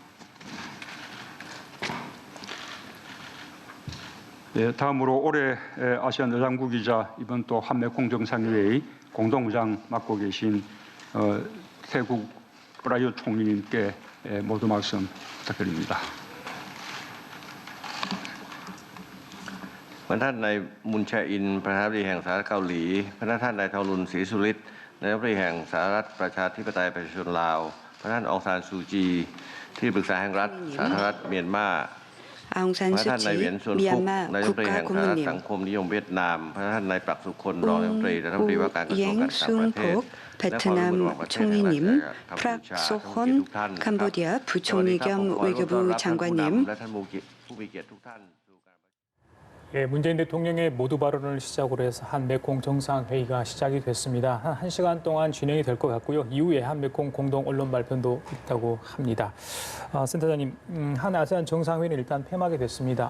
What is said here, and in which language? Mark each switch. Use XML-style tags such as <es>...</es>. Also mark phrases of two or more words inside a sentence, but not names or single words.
<ko>네, 다음으로 올해 아시안 의장국이자 이번 또 한메콩 정상회의 공동의장 맡고 계신 태국 프라유 총리님께 모두 말씀 부탁드립니다.</ko> <th>พระท่านนายมุนแชอินประธานาธิบดีแห่งสหรัฐเกาหลีพระท่านนายเทารุนศรีสุริตนายกรัฐมนตรีแห่งสหรัฐประชาธิปไตยประชาชนลาวพระท่านองซานซูจีที่ปรึกษาแห่งรัฐสาธารณรัฐเมียนมา</th> <ko>아웅산</ko> <th>พระท่านนาย</th> <ko>수치</ko> <th>เหวียนซวนฟุก</th> <ko>미얀마</ko> <th>นายกรัฐมนตรีแห่งสหรัฐ</th> <ko>국가고문님</ko> <th>สังคมนิยมเวียดนามพระท่านนายปรักสุคนรองนายกรัฐมนตรีและรัฐมนตรีว่าการกระทรวงการต่างประเทศ</th> <ko>웅 베트남 총리님, 프락 소혼 캄보디아 부총리 겸 외교부 장관님,</ko> <th>และท่านผู้มีเกียรติทุกท่าน</th> <ko>예, 문재인 대통령의 모두 발언을 시작으로 해서 한메콩 정상회의가 시작이 됐습니다. 한 1시간 동안 진행이 될 것 같고요. 이후에 한메콩 공동 언론 발표도 있다고 합니다. 센터장님, 한 아세안 정상회의는 일단 폐막이 됐습니다.</ko>